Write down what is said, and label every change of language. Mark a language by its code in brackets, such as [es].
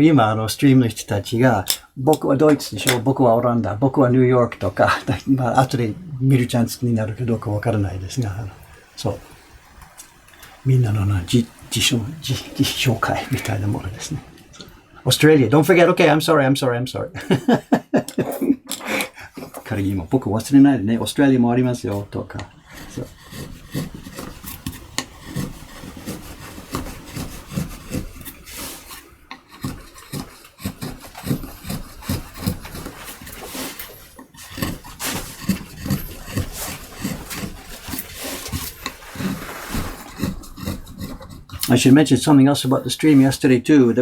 [ja] 今ストリームの人たちが、僕はドイツでしょ、僕はオランダ、僕はニューヨークとか、後で見るチャンスになるかどうかわからないですが、そう。みんなの自紹介みたいなものですね。 [en] Australia, don't forget, okay, I'm sorry. [ja] 仮にも僕忘れないでね、オーストラリアもありますよ、とか。そう [en] I should mention something else about the stream yesterday too.